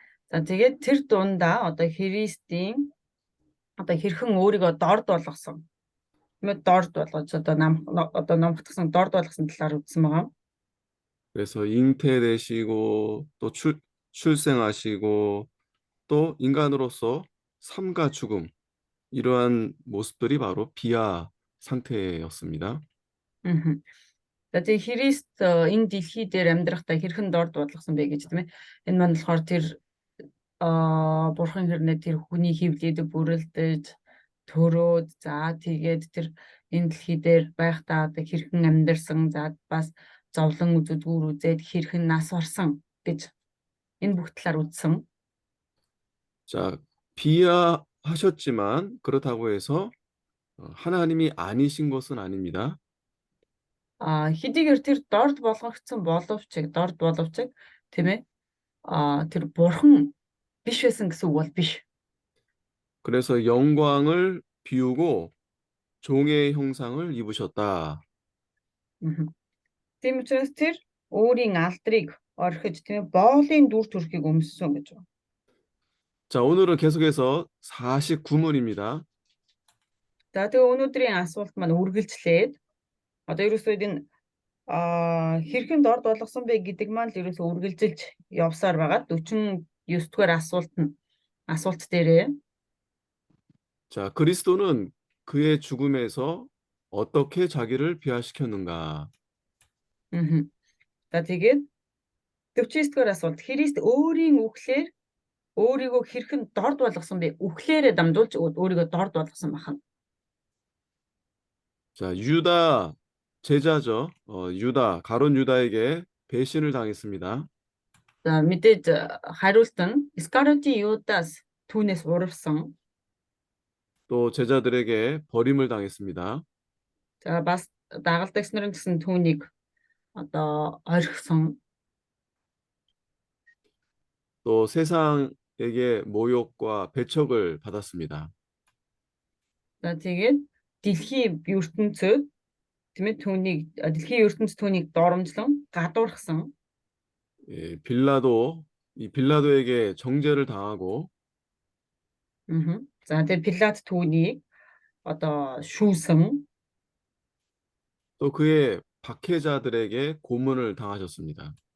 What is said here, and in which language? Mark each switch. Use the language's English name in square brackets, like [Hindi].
[Mongolian] За тэгээд тэр дундаа одоо Христийн одоо хэрхэн өөрийгөө дорд болгосон. Тэгмээ дорд болгож одоо номхотгсон дорд болгосон талаар үзсэн байгаа. [Korean] 그래서 잉태되시고 또 출생하시고 또 인간으로서 삶과 죽음, 이러한 모습들이 바로 비하 상태였습니다. Мгм. [Mongolian] За тэгээ Христ энэ дэлхий дээр амьдрахдаа хэрхэн дорд бодлогосон бэ гэж тийм ээ. Энэ маань болохоор тэр бурхан хэрнээ тэр хүний хөвлөдөг бүрэлдэж төрөөд за тэгээд тэр энэ дэлхий дээр байхдаа одоо хэрхэн амьдарсан за бас зовлон үзэгдгүүр үзээд хэрхэн нас барсан гэж энэ бүх талаар үзсэн. [Korean] 자, 비하하셨지만 그렇다고 해서 하나님이 아니신 것은 아닙니다. [Mongolian] Хэдийгээр тэр дорд болгогдсон дорд боловч тийм ээ. Тэр бурхан биш байсан гэсэн үг бол биш. [Korean] 그래서 영광을 비우고 종의 형상을 입으셨다. Мгм. [Mongolian] Тийм учраас тэр өөрийн алдрыг орхиж тийм ээ боолын дүр төрхийг өмссөн гэж байна. [Korean] 자, 오늘은 계속해서 49문입니다. [Mongolian] За тэгээ өнөөдрийн асуулт маань үргэлжлээд одоо ерөөсөө энэ хэрхэн дорд болгосон бэ гэдэг маань л ерөөсөө үргэлжилж явсаар байгаа. 49 дугаар асуулт дээрээ. [Korean] 자, 그리스도는 그의 죽음에서 어떻게 자기를 비하시켰는가? Мгм. [Mongolian] За тэгээд 49 дугаар асуулт Христ өөрийн үхлээр өөрийгөө хэрхэн дорд болгосон бэ? Үхлээрээ дамжуулж өөрийгөө дорд болгосон байна. [Korean] 자, 유다 제자죠. 유다, 가룟 유다에게 배신을 당했습니다. [Mongolian] За мэдээж хариулт нь Искариотын Юдас түүнээс урвсан. [Korean] 또 제자들에게 버림을 당했습니다. [Mongolian] За бас дагалдагч нарын гэсэн түүнийг одоо орхисон. [Korean] 또 세상에게 모욕과 배척을 받았습니다. [Mongolian] За тэгээд дэлхийн ертөнцөд тийм ээ дэлхийн ертөнц түүнийг доромжлон гадуурхсан. [Korean] 이 빌라도에게 정죄를 당하고 [Mongolian] За тэгээд Пилат түүнийг одоо шүүсэн. [Korean] 또 그의 박해자들에게 고문을 당하셨습니다.